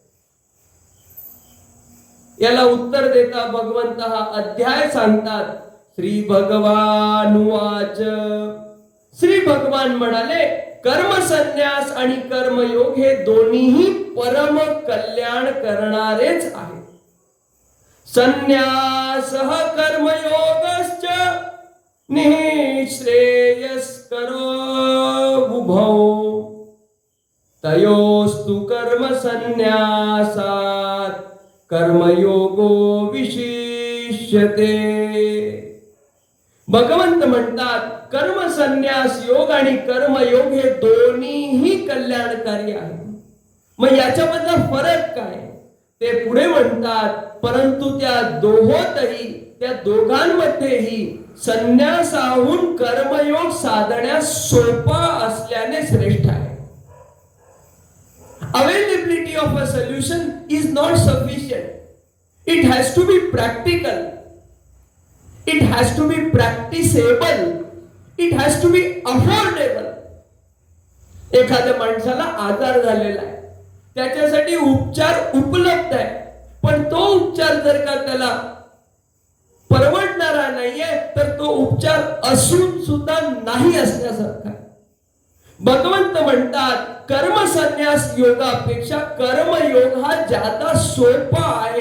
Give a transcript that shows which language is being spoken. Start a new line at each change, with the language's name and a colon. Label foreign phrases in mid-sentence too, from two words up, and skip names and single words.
Marathi: याला उत्तर देता भगवंत हा अध्याय सांगतात.
Sanskrit: श्री भगवानुवाच.
Marathi: श्री भगवान म्हणाले, कर्मसन्यास आणि कर्मयोग हे दोन्हीही परम कल्याण करणारेच आहेत.
Sanskrit: संन्यासः कर्मयोगश्च निःश्रेयस्करो उभौ तयोस्तु कर्मसन्न्यासात् कर्मयोगो विशिष्यते.
Marathi: भगवंत म्हणतात, कर्मसन्यास योग आणि कर्मयोग हे दोन्हीही कल्याणकारी आहेत. मग याच्यामधला फरक काय ते पुढे म्हणतात. परंतु त्या दोघांमध्येही संन्यासाहून कर्मयोग साधण्यास सोपा असल्याने श्रेष्ठ आहे.
English: Availability of a solution is not sufficient. It has to be practical. It has to be practicable. It has to be affordable.
Marathi: एखाद्या माणसाला आजार झालेला आहे, त्याच्यासाठी उपचार उपलब्ध आहे, पण तो उपचार जर का त्याला परवडणारा नाहीये तर तो उपचार असून सुद्धा नाही असण्यासारखा. भगवंत म्हणतात, कर्मसन्यास योगापेक्षा कर्मयोग हा जादा सोपा आहे.